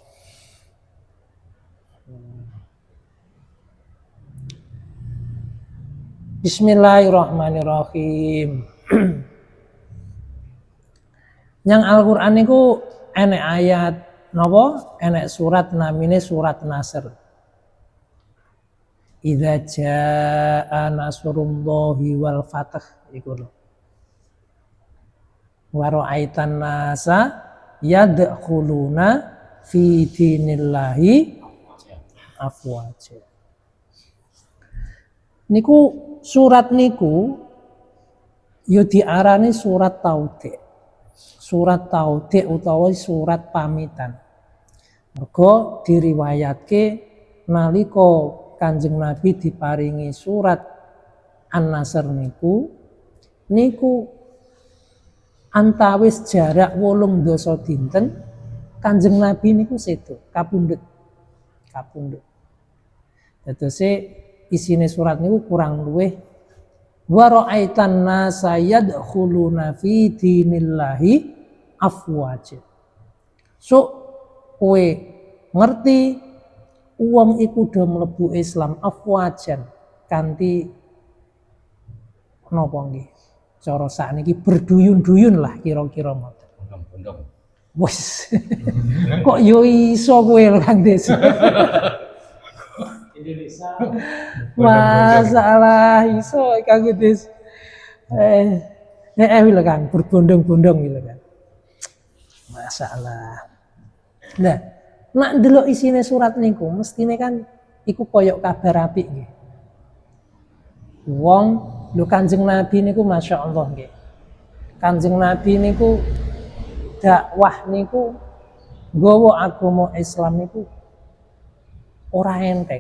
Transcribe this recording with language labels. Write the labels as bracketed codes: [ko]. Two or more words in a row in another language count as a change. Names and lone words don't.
[ar] Bismillahirrahmanirrahim. [jv] Yang Al-Qur'an niku enek ayat napa? Enek surat namine surat Nasr. [ar] إذا جاء نصر الله والفتح [jv] iku lho. [ar] ورأيت الناس يدخلون في دين الله أفواجا. [jv] Niku surat niku yo diarani surat taudhi. Surat taudhi utawa surat pamitan. Mergo diriwayatke nalika Kanjeng Nabi diparingi surat An-Nasr niku antawis jarak 8 dinten Kanjeng Nabi niku sedo kapundhut. Dadose isine surat niku kurang luwih [ar] ورأيت الناس يدخلون في دين الله أفواجا. [jv] So kowe ngerti wong iku do mlebu Islam afwajan kanthi napa nggih cara sakniki berduyun-duyun lah kira-kira ngoten. Bondong. Wes. Kok yo iso kowe lho Kang Des. Masalah iso Kang Des. Lho Kang, [id] berbondong-bondong gitu kan. [jv] Masalah. Nah, nak ndelok isine surat niku mestine kan iku koyok kabar apik nggih. Wong lho Kanjeng Nabi niku masyaallah nggih. Kanjeng Nabi niku dakwah niku nggawa agama Islam niku ora enteng.